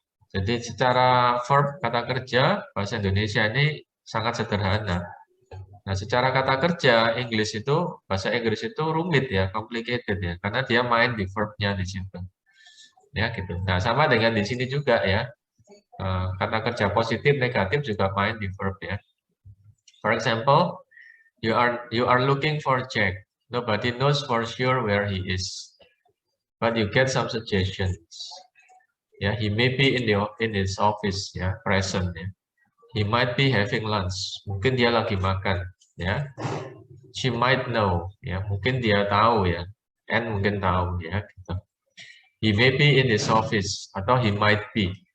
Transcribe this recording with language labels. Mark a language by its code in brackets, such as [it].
[id] Jadi secara verb kata kerja, bahasa Indonesia ini sangat sederhana. Nah, secara kata kerja, bahasa Inggris itu rumit ya, complicated ya, karena dia main di verb-nya di situ. Ya gitu. Nah, sama dengan di sini juga ya. Kata kerja positif negatif juga main di verb ya. [en] For example, you are looking for Jack. Nobody knows for sure where he is, but you get some suggestions. Ya, he may be in his office ya, present ya. He might be having lunch. [id] Mungkin dia lagi makan ya. [en] She might know [id] ya, mungkin dia tahu ya. And mungkin tahu ya gitu. [en] He may be in his office atau he might be.